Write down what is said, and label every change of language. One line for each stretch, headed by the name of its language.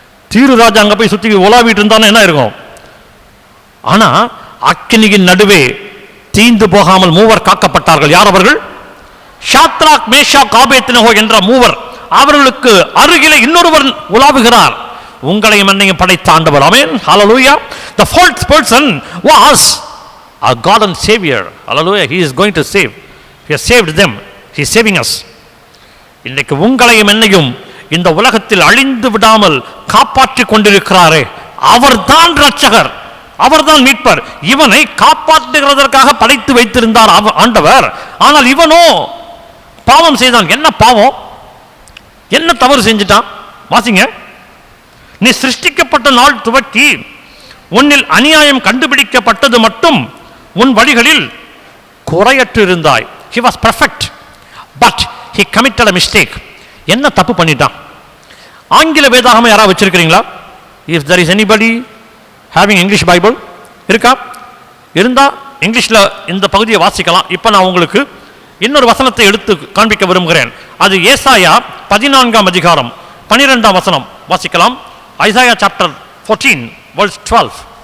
Tamil: தீரு ராஜா அங்க போய் சுத்தி உலாவிட்டு இருந்தானே என்ன இருக்கும்? ஆனா அக்கினியின் நடுவே தீந்து போகாமல் மூவர் காக்கப்பட்டார்கள். யார் அவர்கள்? ஷாத்ராக், மேஷாக், ஆபேத்நேகோ என்ற மூவர். அவர்களுக்கு அருகிலே இன்னொருவர் உலாவுகிறார். உங்களையும் என்னையும் படைத்த ஆண்டவர். ஆமென், ஹalleluya.
English: The fourth person was a God and Savior. Hallelujah. He is going to save. He has saved them. He is saving us.
Tamil: இன்னைக்கு உங்களையும் என்னையும் இந்த உலகத்தில் அழிந்து விடாமல் காப்பாற்றிக் கொண்டிருக்கிறாரே, அவர்தான் ரட்சகர், அவர்தான் மீட்பர். இவனை காப்பாற்றுகிறதற்காக படைத்து வைத்திருந்தார் ஆண்டவர். ஆனால் இவனோ பாவம் செய்தான். என்ன பாவம்? என்ன தவறு செஞ்சிட்டான்? வாசிங்க. நீ சிருஷ்டிக்கப்பட்ட நாள் துவக்கி உன்னில் அநியாயம் கண்டுபிடிக்கப்பட்டது மட்டும் உன் வழிகளில் குறையற்று இருந்தாய்.
English: He was perfect, but he committed a mistake.
Tamil: என்ன தப்பு பண்ணிட்டான்? ஆங்கில வேதாகமம் யாராவது வச்சிருக்கிறீங்களா?
English: If there is anybody having English Bible,
Tamil: இருக்கா? இருந்தா இங்கிலீஷ்ல இந்த பகுதியை வாசிக்கலாம். இப்போ நான் உங்களுக்கு இன்னொரு வசனத்தை எடுத்து காண்பிக்க விரும்புகிறேன். அது ஏசாயா 14ஆம் அதிகாரம் 12ஆம் வசனம் வாசிக்கலாம்.
English: Isaiah chapter 14 verse 12.